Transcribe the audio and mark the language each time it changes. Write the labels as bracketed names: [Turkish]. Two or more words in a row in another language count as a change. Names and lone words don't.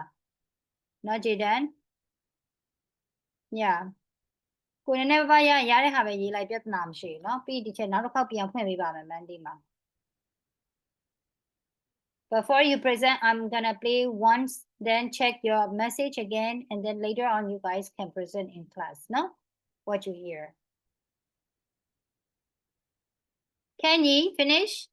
[English] No, Jaden? Yeah. [Burmese] ကိုယ်နည်းနည်းပါးရရတဲ့ဟာပဲရေးလိုက်ပြဿနာမရှိဘူးเนาะပြီးဒီချက်နောက်တစ်ခေါက်ပြန်ဖွင့်ပေးပါမယ် Monday မှာ [English] Before you present, I'm gonna play once, then check your message again, and then later on you guys can present in class, no? What you hear. Can you finish?